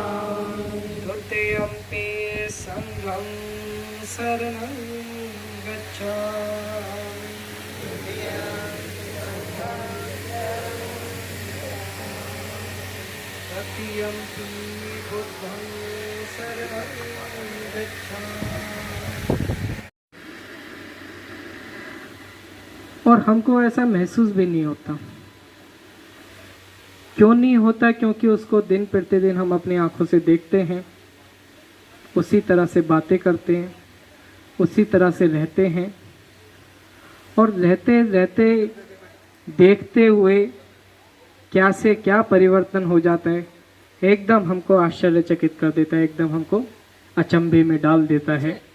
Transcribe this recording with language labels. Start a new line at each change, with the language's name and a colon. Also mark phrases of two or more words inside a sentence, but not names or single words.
Pali: द्वितीयंपि संघं शरणं गच्छामि। तृतीयम्पि बुद्धं शरणं गच्छामि।
Hindi: और हमको ऐसा महसूस भी नहीं होता। क्यों नहीं होता? क्योंकि उसको दिन प्रतिदिन हम अपनी आंखों से देखते हैं, उसी तरह से बातें करते हैं, उसी तरह से रहते हैं, और रहते रहते देखते हुए क्या से क्या परिवर्तन हो जाता है, एकदम हमको आश्चर्यचकित कर देता है, एकदम हमको अचंभे में डाल देता है।